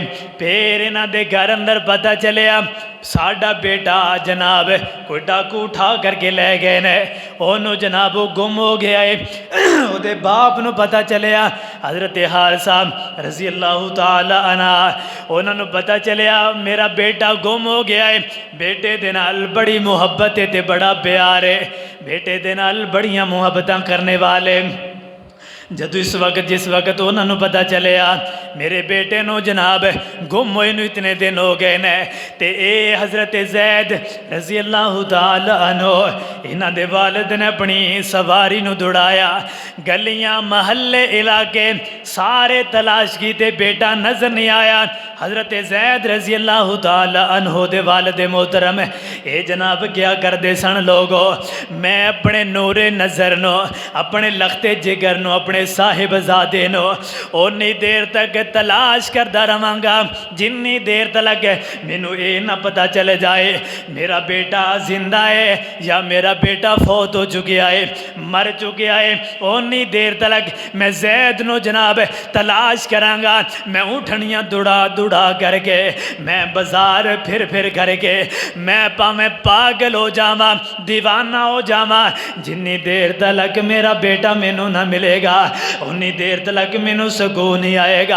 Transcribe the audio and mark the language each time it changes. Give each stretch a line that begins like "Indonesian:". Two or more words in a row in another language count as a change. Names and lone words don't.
Punjabi: پھر اینہاں دے گھر اندر پتا چلیا ساڈا بیٹا جناب کوئی ڈاکو اٹھا کر کے لے گئے نے، اونوں جناب
Urdu: وہ گم ہو گیا ہے.
Punjabi: اوہدے باپ نوں پتا چلیا، حضرت حارثہ
Arabic: رضي الله تعالى عنها
Punjabi: انہوں نے پتا چلیا
Urdu: میرا بیٹا گم ہو گیا ہے.
Punjabi: بیٹے دے نال بڑی محبت ہے تے بڑا پیار ہے، بیٹے دے نال بڑیاں محبتاں کرنے والے. جدوں
Urdu: اس وقت جس وقت انہوں نے
Punjabi: پتا چلیا میرے بیٹے نوں جناب گم ہوئے نوں اتنے دن ہو گئے نے، تے اے حضرت زید
Arabic: رضي الله تعالى عنه
Punjabi: اینہاں دے والد نے اپنی سواری نوں دوڑایا، گلیاں محلے علاقے سارے تلاش کیتے، بیٹا نظر نہیں آیا. حضرت زید
Arabic: رضي الله تعالى عنه
Punjabi: دے والد محترم یہ جناب کیا کرتے سن لوگو، میں اپنے نورِ نظر نوں، اپنے لختِ جگر نوں، اپنے صاحبزادے نوں انی دیر تک تلاش کرتا رہاں گا جنی دیر تک مینوں
Urdu: یہ نہ پتا چل جائے میرا بیٹا زندہ ہے یا میرا بیٹا فوت ہو چکا ہے، مر چکا ہے.
Punjabi: انی دیر تک میں زید نوں جناب تلاش کراں گا. میں اٹھنیاں دوڑا دوڑا کر کے، میں بازار پھر پھر کر کے، میں بھاویں پاگل ہو جاواں، دیوانہ ہو جاواں، جنی دیر تک میرا بیٹا مینوں نہ ملے گا انی دیر تک مینوں سکون نہیں آئے گا.